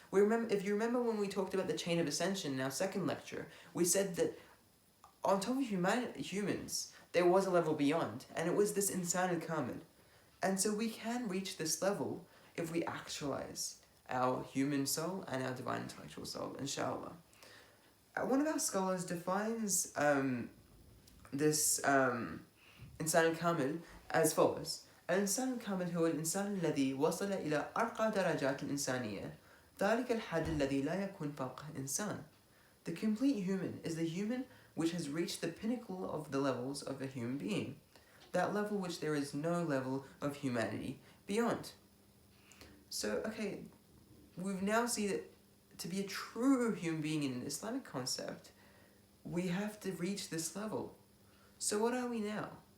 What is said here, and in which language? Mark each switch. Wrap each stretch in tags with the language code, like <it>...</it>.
<en>If you remember when we talked about the chain of ascension in our second lecture, we said that on top of humans, there was a level beyond, and it was this insan al-kamil. And so we can reach this level if we actualize our human soul and our divine intellectual soul, inshallah. One of our scholars defines this insan al-kamil as follows.</en> <ar>الإنسان الكامل هو الإنسان الذي وصل إلى أرقى درجات الإنسانية ذلك الحد الذي لا يكون فوقه إنسان.</ar> <en>The complete human is the human which has reached the pinnacle of the levels of a human being, that level which there is no level of humanity beyond. So, okay, we've now seen that to be a true human being in an Islamic concept, we have to reach this level. So what are we now?</en>